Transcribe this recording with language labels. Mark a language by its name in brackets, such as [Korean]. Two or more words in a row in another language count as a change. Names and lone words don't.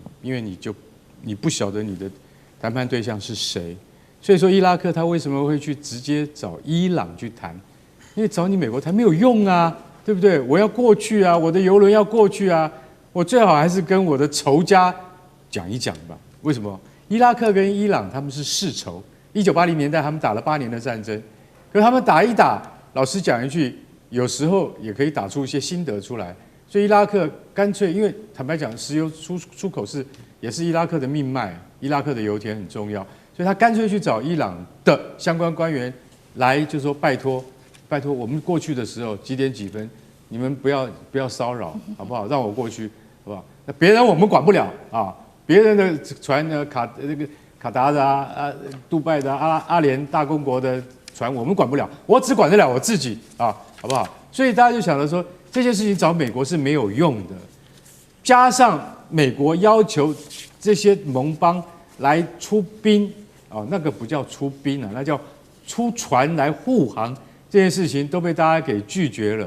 [Chinese] 因為你不曉得你的談判對象是誰，所以說伊拉克他為什麼會去直接找伊朗去談？因為找你美國談沒有用啊，對不對？我要過去啊，我的郵輪要過去啊，我最好還是跟我的仇家講一講吧。為什麼？伊拉克跟伊朗他們是世仇，1980年代他們打了8年的戰爭，可是他們打一打，老實講一句，有時候也可以打出一些心得出來。所以伊拉克乾脆，因為坦白講，石油出口也是伊拉克的命脈，伊拉克的油田很重要，所以他乾脆去找伊朗的相關官員來，就說拜託，我們過去的時候幾點幾分，你們不要騷擾，好不好？讓我過去，好不好？那別人我們管不了啊，別人的船呢，卡達的杜拜的阿聯大公國的船我們管不了，我只管得了我自己啊，好不好？所以大家就想着說，這件事情找美國是沒有用的，加上美國要求這些盟邦來出兵啊，那個不叫出兵啊，那叫出船來護航，這件事情都被大家給拒絕了。